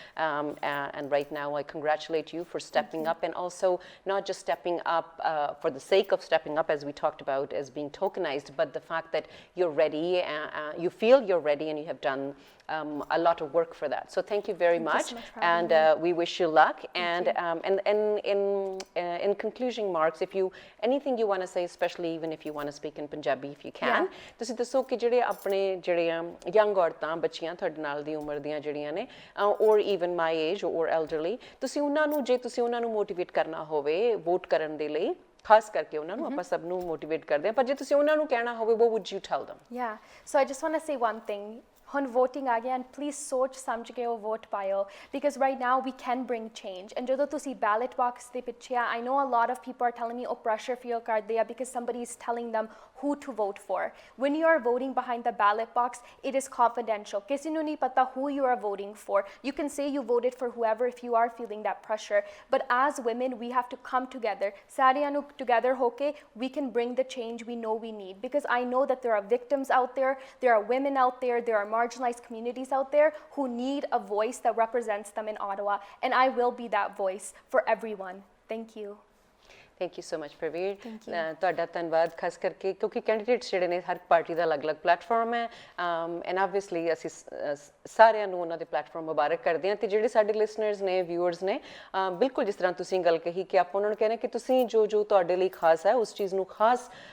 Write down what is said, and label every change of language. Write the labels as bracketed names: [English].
[English] And right now I congratulate you for stepping up, and also not just stepping up for the sake of stepping up, as we talked about, as being tokenized, but the fact that you're ready, you feel you're ready, and you have done a lot of work for that. So thank you very much, so much for and having me. we wish you luck. And in conclusion marks, anything you want to say, especially even if you want to speak in Punjabi, if you can, [Punjabi] ਤੁਸੀਂ ਦੱਸੋ ਕਿ ਜਿਹੜੇ ਆਪਣੇ young ਔਰਤਾਂ ਬੱਚੀਆਂ ਤੁਹਾਡੇ ਨਾਲ ਦੀ ਉਮਰ ਦੀਆਂ ਜਿਹੜੀਆਂ ਨੇ, [English] or even my age or elderly, [Punjabi] ਤੁਸੀਂ ਉਹਨਾਂ ਨੂੰ ਜੇ ਤੁਸੀਂ ਉਹਨਾਂ ਨੂੰ ਮੋਟੀਵੇਟ ਕਰਨਾ ਹੋਵੇ ਵੋਟ ਕਰਨ ਦੇ ਲਈ, ਖਾਸ ਕਰਕੇ ਉਹਨਾਂ ਨੂੰ ਆਪਾਂ ਸਭ ਨੂੰ ਮੋਟੀਵੇਟ ਕਰਦੇ ਹਾਂ, ਪਰ ਜੇ ਤੁਸੀਂ ਉਹਨਾਂ ਨੂੰ ਕਹਿਣਾ ਹੋਵੇ, [English] what would you tell them? Yeah, so I just want to say one thing. [Punjabi] ਹੁਣ voting ਆ ਗਿਆ, [English] and please [Punjabi] ਸੋਚ ਸਮਝ ਕੇ ਉਹ vote ਪਾਇਓ, [English] because right now we can bring change. And [Punjabi] ਜਦੋਂ ਤੁਸੀਂ ballot box ਦੇ ਪਿੱਛੇ ਆ, [English] I know a lot of people are telling me [Punjabi] ਉਹ pressure feel ਕਰਦੇ ਆ [English] because somebody is telling them who to vote for. When you are voting behind the ballot box, it is confidential. [Punjabi] ਕਿਸੇ ਨੂੰ ਨਹੀਂ ਪਤਾ [English] who you are voting for. You can say you voted for whoever if you are feeling that pressure, but as women we have to come together. [Punjabi] ਸਾਰਿਆਂ ਨੂੰ together ਹੋ ਕੇ [English] we can bring the change we know we need, because I know that there are victims out there, there are women out there, there are marginalized communities out there who need a voice that represents them in Ottawa, and I will be that voice for everyone. Thank you. [Punjabi] Thank you so much Praveer, ਤੁਹਾਡਾ ਧੰਨਵਾਦ ਖਾਸ ਕਰਕੇ ਕਿਉਂਕਿ candidates ਜਿਹੜੇ ਨੇ ਹਰ party ਦਾ ਅਲੱਗ-ਅਲੱਗ platform ਹੈ and obviously ਅਸੀਂ ਸਾਰਿਆਂ ਨੂੰ ਉਹਨਾਂ ਦੇ ਪਲੇਟਫਾਰਮ ਮੁਬਾਰਕ ਕਰਦੇ ਹਾਂ। ਤੇ ਜਿਹੜੇ ਸਾਡੇ ਲਿਸਨਰਸ ਨੇ, ਵਿਊਅਰਸ ਨੇ, ਬਿਲਕੁਲ ਜਿਸ ਤਰ੍ਹਾਂ ਤੁਸੀਂ ਗੱਲ ਕਹੀ ਕਿ ਆਪਾਂ ਉਹਨਾਂ ਨੂੰ ਕਹਿੰਦੇ ਕਿ ਤੁਸੀਂ ਜੋ ਜੋ ਤੁਹਾਡੇ ਲਈ ਖਾਸ ਹੈ ਉਸ ਚੀਜ਼ ਨੂੰ ਖਾਸ